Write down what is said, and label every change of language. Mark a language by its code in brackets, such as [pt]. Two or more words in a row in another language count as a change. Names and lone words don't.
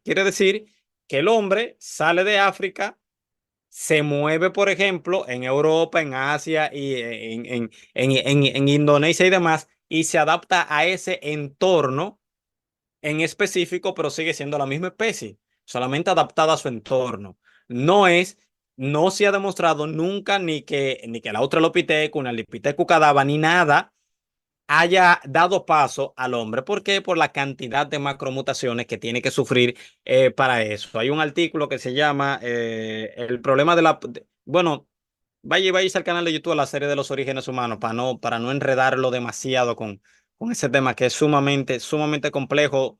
[es] Quiere decir que el hombre sale de África, se mueve, por ejemplo, en Europa, en Asia y en Indonesia y demás, y se adapta a ese entorno en específico, pero sigue siendo la misma especie, solamente adaptada a su entorno. No es, no se ha demostrado nunca ni que el Australopithecus, ni el Ardipithecus cadava, ni nada haya dado paso al hombre. ¿Por qué? Por la cantidad de macromutaciones que tiene que sufrir para eso. Hay un artículo que se llama El problema de la... bueno, vaya al canal de YouTube a la serie de los orígenes humanos para no enredarlo demasiado con ese tema que es sumamente complejo.